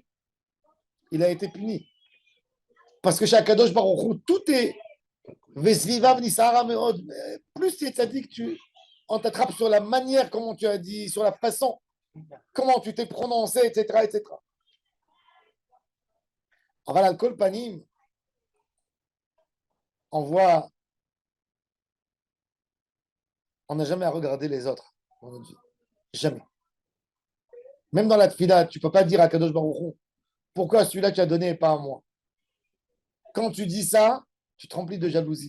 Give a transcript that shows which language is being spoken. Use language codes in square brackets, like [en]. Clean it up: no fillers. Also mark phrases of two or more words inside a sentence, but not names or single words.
[fr] Il a été puni. Parce que chez [he] הקדוש ברוך הוא, [fr] tout est [he] וסביביו נשערה מאד. [fr] Plus tu es tzadik, on t'attrape sur la manière, comment tu as dit, sur la façon, comment tu t'es prononcé, etc., etc. [he] אבל על כל פנים, [fr] on voit, on n'a jamais à regarder les autres dans notre vie. Jamais. Même dans la tfila, tu ne peux pas dire à [he] קדוש ברוך הוא, [fr] pourquoi celui-là tu as donné et pas à moi. Quand tu dis ça, tu te remplis de jalousie.